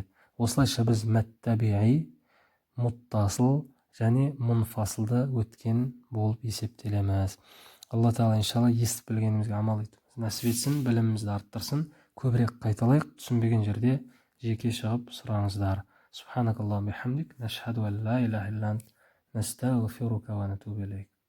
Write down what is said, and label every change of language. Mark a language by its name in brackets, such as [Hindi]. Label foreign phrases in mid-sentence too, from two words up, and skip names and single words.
[Kazakh] Осылайша біз мәт табиғи, мұттасыл және мұнфасылды өткен болып есептелеміз. Алла Тағала иншалла естіп білгенімізге амал етуіміз нәсіп етсін, білімімізді арттырсын. Көбірек қайталайық, түсінбеген жерде жеке шығып сұраңыздар. [Arabic] سبحانك اللهم وبحمدك نشهد أن لا إله إلا أنت نستغفرك ونتوب إليك.